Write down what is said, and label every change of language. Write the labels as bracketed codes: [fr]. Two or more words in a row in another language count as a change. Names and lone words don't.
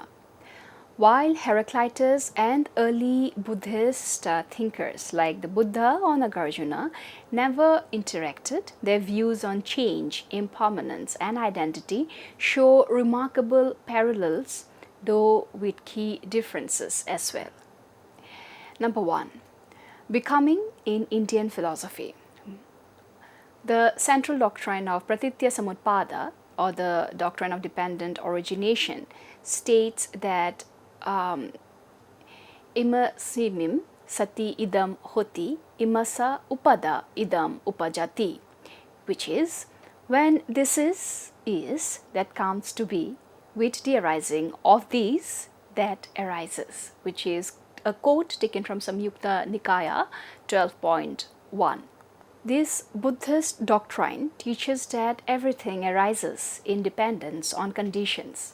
[en] While Heraclitus and early Buddhist thinkers like the Buddha or Nagarjuna never interacted, their views on change, impermanence, and identity show remarkable parallels, though with key differences as well. Number 1. Becoming in Indian philosophy. The central doctrine of [sa] Pratitya Samutpada, [en] or the doctrine of dependent origination, states that [pi] imasimim sati idam hoti imasa upada idam upajati, [en] which is, when this is that comes to be, with the arising of these that arises, which is a quote taken from Samyukta Nikaya 12.1. This Buddhist doctrine teaches that everything arises in dependence on conditions.